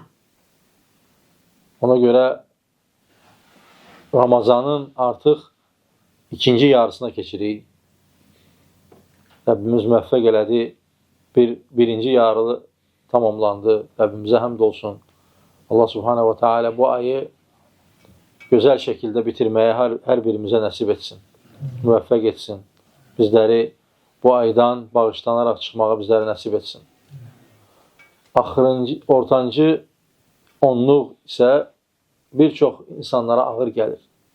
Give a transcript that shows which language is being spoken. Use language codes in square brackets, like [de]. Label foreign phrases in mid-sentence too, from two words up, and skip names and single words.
[az] Ona görə Ramazanın artıq ikinci yarısına keçirik. Rəbbimiz müvəffəq elədi. Birinci yarı tamamlandı. Rəbbimizə həmd olsun. Allah [ar] سبحانه وتعالى [az] bu ayı gözəl şəkildə bitirməyə hər birimizə nəsib etsin. Müvəffəq etsin. Bizləri bu aydan bağışlanaraq çıxmağa bizlərə nəsib etsin. Ortancı onluq isə bir çox insanlara ağır gəlir.